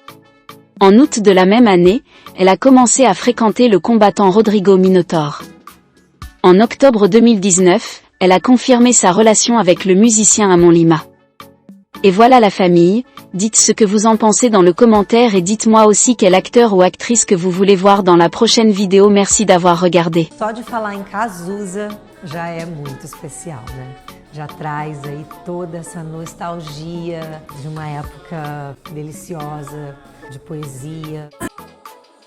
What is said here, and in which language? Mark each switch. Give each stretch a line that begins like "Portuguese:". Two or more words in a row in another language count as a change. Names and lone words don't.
French: En août de la même année, elle a commencé à fréquenter le combattant Rodrigo Minotaur. En octobre 2019, elle a confirmé sa relation avec le musicien Amon Lima. Et voilà la famille, dites ce que vous en pensez dans le commentaire et dites-moi aussi quel acteur ou actrice que vous voulez voir dans la prochaine vidéo. Merci d'avoir regardé.
Portuguese: Só de falar em Cazuza já é muito especial, né? Já traz aí toda essa nostalgia de uma época deliciosa, de poesia.